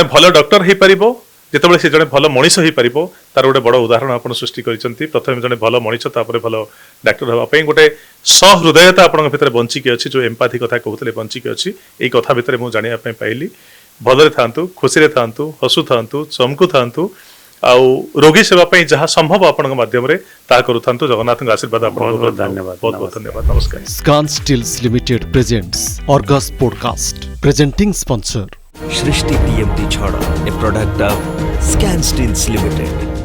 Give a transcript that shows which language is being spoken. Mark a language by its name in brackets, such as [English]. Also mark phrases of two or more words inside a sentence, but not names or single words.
[Odia] ଭଲ ଡକ୍ଟର ହେଇପାରିବ ଯେତେବେଳେ ସେ ଜଣେ ଭଲ ମଣିଷ ହେଇପାରିବ ତାର ଗୋଟେ ବଡ଼ ଉଦାହରଣ ଆପଣ ସୃଷ୍ଟି କରିଛନ୍ତି ପ୍ରଥମେ ଜଣେ ଭଲ ମଣିଷ ତାପରେ ଭଲ ଡାକ୍ତର ହେବା ପାଇଁ ଗୋଟେ ସହୃଦୟତା ଆପଣଙ୍କ ଭିତରେ ବଞ୍ଚିକି ଅଛି ଯେଉଁ ଏମ୍ପାଥି କଥା କହୁଥିଲେ ବଞ୍ଚିକି ଅଛି ଏଇ କଥା ଭିତରେ ମୁଁ ଜାଣିବା ପାଇଁ ପାଇଲି ଭଲରେ ଥାଆନ୍ତୁ ଖୁସିରେ ଥାଆନ୍ତୁ ହସୁଥାନ୍ତୁ ଚମକୁଥାନ୍ତୁ ଆଉ ରୋଗୀ ସେବା ପାଇଁ ଯାହା ସମ୍ଭବ ଆପଣଙ୍କ ମାଧ୍ୟମରେ ତାହା କରୁଥାନ୍ତୁ ଜଗନ୍ନାଥଙ୍କ ଆଶୀର୍ବାଦ ଆପଣଙ୍କୁ ବହୁତ ଧନ୍ୟବାଦ। ବହୁତ ବହୁତ ଧନ୍ୟବାଦ ନମସ୍କାର। [English] Scan Steels Limited presents Orgas Podcast. Presenting sponsor Shrishti TMT Chhada, a product of Scan Steels Limited.